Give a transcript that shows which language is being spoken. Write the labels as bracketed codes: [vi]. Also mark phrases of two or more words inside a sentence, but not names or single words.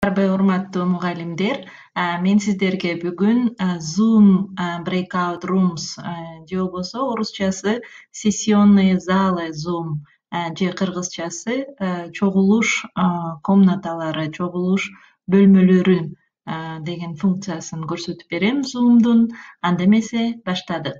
[ky] Арбай урматтуу мугалимдер, мен сиздерге бүгүн [en] Zoom breakout rooms [ky] же болбосо орусчасы [ru] сессионные залы Zoom [ky] же кыргызчасы чогулуш комнаталары, чогулуш бөлмөлөрү деген функциясын көрсөтүп берем Zoom'дун. Анда эмесе баштадык.